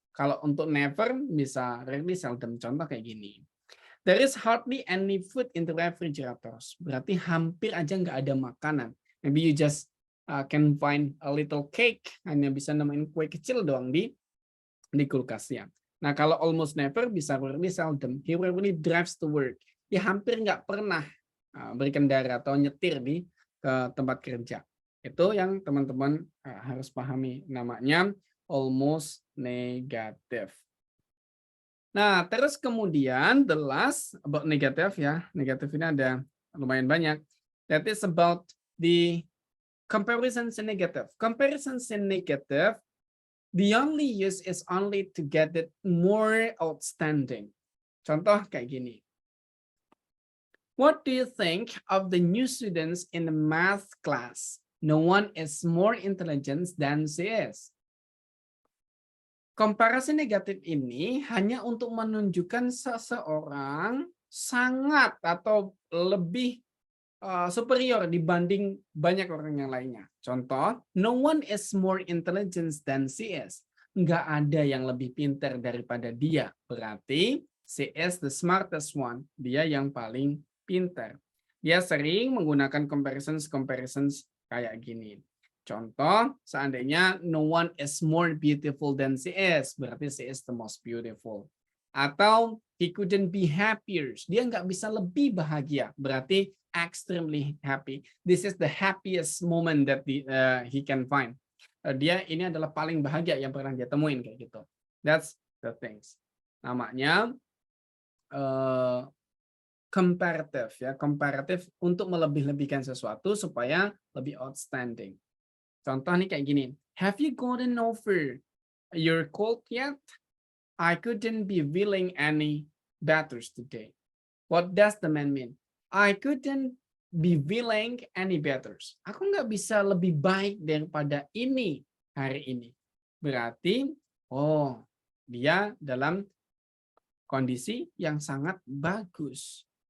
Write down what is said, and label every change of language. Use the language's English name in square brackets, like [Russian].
[Indonesian] Kalau untuk never bisa rarely, seldom. Contoh kayak gini. [English] There is hardly any food in the refrigerators. [Indonesian] Berarti hampir aja nggak ada makanan. [English] Maybe you just can find a little cake. [Indonesian] Hanya bisa nemuin kue kecil doang di kulkasnya. Nah, kalau [English] almost never bisa rarely, seldom. He rarely drives to work. [Indonesian] Dia hampir nggak pernah berkendara atau nyetir ke tempat kerja. Itu yang teman-teman harus pahami. Namanya almost negative. Nah, terus kemudian [English] the last about negative [Indonesian] ya. Negatif ini ada lumayan banyak. [English] That is about the comparisons in negative. Comparisons in negative The only use is only to get it more outstanding. [Indonesian] Contoh kayak gini. [English] What do you think of the new students in the math class? No one is more intelligent than she is. [Indonesian] Komparasi negatif ini hanya untuk menunjukkan seseorang sangat atau lebih superior dibanding banyak orang yang lainnya. [English] Contoh, no one is more intelligent than she is. [Indonesian] Nggak ada yang lebih pintar daripada dia. Berarti [English] she is the smartest one. [Indonesian] Dia yang paling pintar. Dia sering menggunakan comparisons kayak gini. Contoh, seandainya [English] no one is more beautiful than she is, berarti she is the most beautiful. [Indonesian] Atau [English] he couldn't be happier, [Indonesian] dia nggak bisa lebih bahagia, berarti [English] extremely happy. This is the happiest moment that he can find. [Indonesian] Dia ini adalah paling bahagia yang pernah dia temuin kayak gitu. [English] That's the things. [Indonesian] Namanya comparative ya, comparative untuk melebih-lebihkan sesuatu supaya lebih outstanding. Contoh nih kayak gini. [English] Have you gotten over your cold yet? I couldn't be feeling any better today. What does the man mean? I couldn't be feeling any better. [Indonesian] Aku nggak bisa lebih baik daripada ini hari ini. Berarti, oh, dia dalam kondisi yang sangat bagus.